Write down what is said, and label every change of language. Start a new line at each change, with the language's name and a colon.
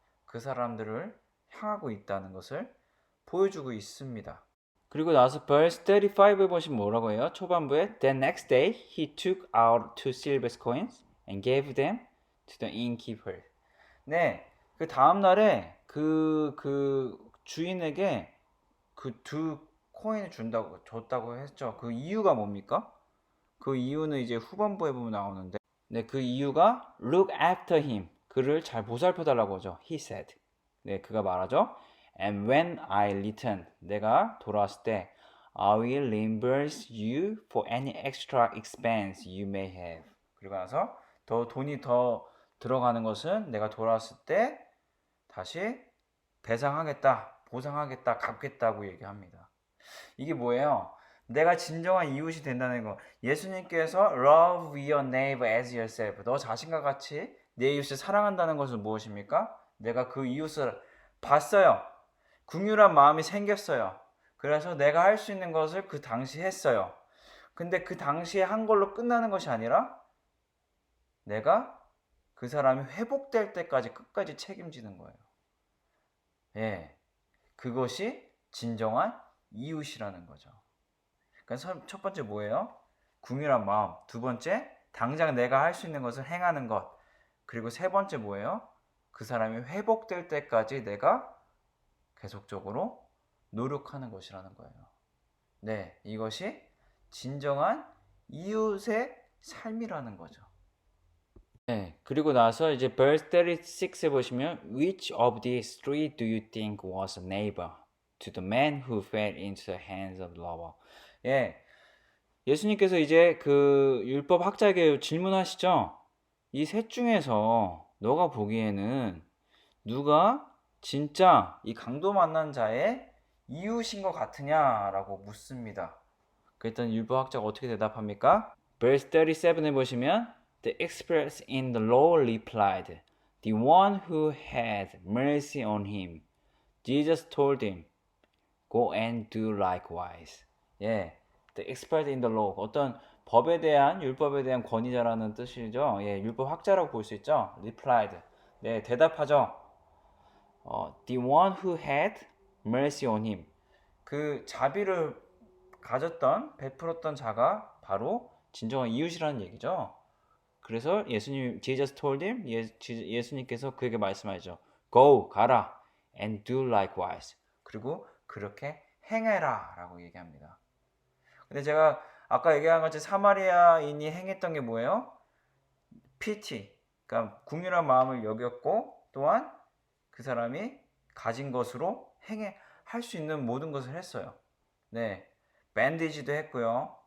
Korean: 그 사람들을 향하고 있다는 것을 보여주고 있습니다. 그리고 나서 verse 35에 보시면 뭐라고 해요? 초반부에
English: The next day he took out 2 silver coins and gave them to the innkeeper.
Korean: 네, 그 다음 날에 그 주인에게 그 2 코인을 줬다고 했죠. 그 이유가 뭡니까? 그 이유는 이제 후반부에 보면 나오는데, 네, 그 이유가
English: look after him.
Korean: 그를 잘 보살펴 달라고 하죠.
English: He said.
Korean: 네, 그가 말하죠.
English: And when I return,
Korean: 내가 돌아왔을 때,
English: I will reimburse you for any extra expense you may have.
Korean: 그리고 나서 돈이 더 들어가는 것은 내가 돌아왔을 때 다시 배상하겠다, 보상하겠다, 갚겠다고 얘기합니다. 이게 뭐예요? 내가 진정한 이웃이 된다는 거. 예수님께서
English: love your neighbor as yourself.
Korean: 너 자신과 같이 내 이웃을 사랑한다는 것은 무엇입니까? 내가 그 이웃을 봤어요. 긍휼한 마음이 생겼어요. 그래서 내가 할 수 있는 것을 그 당시 했어요. 근데 그 당시에 한 걸로 끝나는 것이 아니라 내가 그 사람이 회복될 때까지 끝까지 책임지는 거예요. 예. 그것이 진정한 이웃이라는 거죠. 그러니까 첫 번째 뭐예요? 긍휼한 마음. 두 번째, 당장 내가 할 수 있는 것을 행하는 것. 그리고 세 번째 뭐예요? 그 사람이 회복될 때까지 내가 계속적으로 노력하는 것이라는 거예요. 네, 이것이 진정한 이웃의 삶이라는 거죠. 네, 그리고 나서 이제 verse 36에 보시면
English: Which of these three do you think was a neighbor to the man who fell into the hands of robber?
Korean: 예, 예수님께서 이제 그 율법 학자에게 질문하시죠. 이 셋 중에서 너가 보기에는 누가 진짜 이 강도 만난 자의 이웃인 것 같으냐라고 묻습니다. 그랬더니 율법학자가 어떻게 대답합니까? verse 37에 보시면
English: The experts in the law replied, The one who had mercy on him. Jesus told him, Go and do likewise.
Korean: 예,
English: the expert in the law.
Korean: 어떤 율법에 대한 권위자라는 뜻이죠. 예, 율법학자라고 볼 수 있죠.
English: replied.
Korean: 네, 대답하죠.
English: The one who had mercy on him.
Korean: 그 자비를 베풀었던 자가 바로 진정한 이웃이라는 얘기죠. 그래서
English: Jesus told him,
Korean: 예수님께서 그에게 말씀하죠.
English: Go,
Korean: 가라,
English: and do likewise.
Korean: 그리고 그렇게 행해라 라고 얘기합니다. 근데 제가 아까 얘기한 것처럼 사마리아인이 행했던 게 뭐예요?
English: pity,
Korean: 그러니까 긍휼한 마음을 여겼고 또한 그 사람이 가진 것으로 할 수 있는 모든 것을 했어요. 네, 밴디지도 했고요.